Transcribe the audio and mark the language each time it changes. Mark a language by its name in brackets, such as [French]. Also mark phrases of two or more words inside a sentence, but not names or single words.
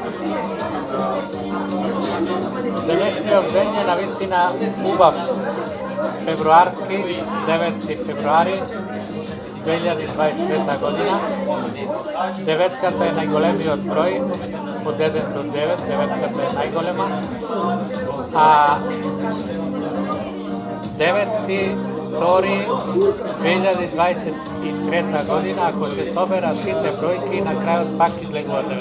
[Macedonian] Današnji ден je navistina ubav februarski, 9. februari 2023 godina. Деветката е најголемиот број, од 1 до 9, деветката е најголема. А 9.2.2023 година, ако се соберат сите бројки, на крајот пак излегува 9.